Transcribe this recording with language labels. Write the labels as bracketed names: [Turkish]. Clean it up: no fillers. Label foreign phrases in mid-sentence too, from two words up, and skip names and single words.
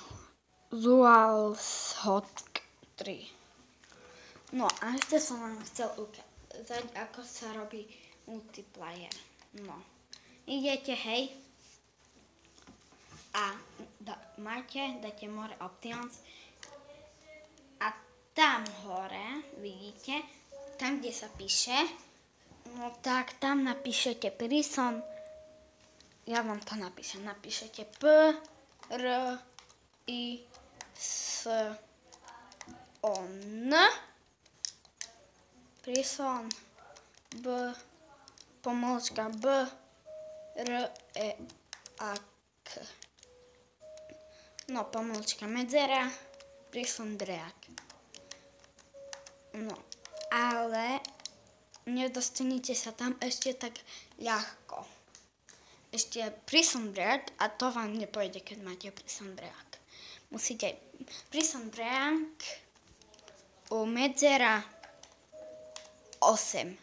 [Slovak] DualShock 3. No a ešte som vám chcel ukázať, ako sa robí multiplayer. No. Idete, hej. A dáte [English] more options. [Slovak] A tam hore, vidíte, tam, kde sa píše, no tak tam napíšete Prison. Ja vám to napíšem. Napíšete Prison. Prison. Pomôcka B-R-E-A-K. No, pomôcka medzera. Prison Break. No, ale nedostanete sa tam ešte tak ľahko. Ešte Prison Break a to vám nepôjde, keď máte Prison Break. Musíte Prison Break u medzera 8.